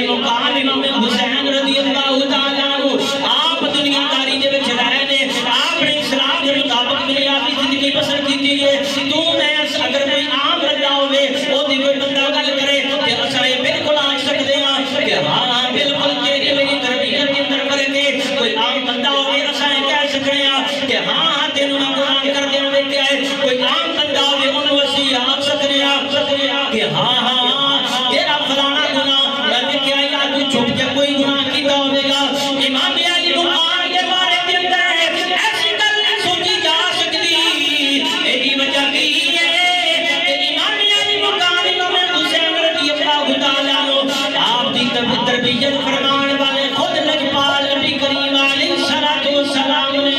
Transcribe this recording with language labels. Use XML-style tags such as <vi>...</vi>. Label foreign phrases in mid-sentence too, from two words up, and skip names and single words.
<pa>مقام امام حسین</pa> <ar>رضی اللہ تعالی عنہ</ar> <pa>آپ دنیا داری دے وچ رہے نے</pa> <ur>آپ نے اسلام کے مطابق دنیاوی زندگی بسر</ur> <pa>کیتی ہے تو میں اگر کوئی عام بندہ ہوے او دی کوئی بندہ گل کرے کہ اساں یہ بالکل آکھ سکدے ہاں کہ ہاں بالکل تیری میری تربیت کے اندر فرق ہے کوئی عام بندہ ہوے اساں کہہ سکدے ہاں کہ ہاں تینوں میں قرآن کر دینا ویکھیا ہے کوئی عام بندہ ہوے اونوں اسی آکھ سکدے ہاں کہ ہاں تیرا فلانا گناہ میں ویکھیا یا تو چھپ کے کوئی گناہ کیتا ہوے گا امام علی مقام کے بارے کے اندر ایسی گل نہیں سوچی جا سکتی ایدی وجہ کی ہے کہ امام علی مقام امام حسین</pa> <ar>رضی اللہ تعالی عنہ</ar> <pa>آپ دی تربیت فرمان والے خود لجپال نبی کریم</pa> <ar>علیہ الصلوۃ والسلام</ar>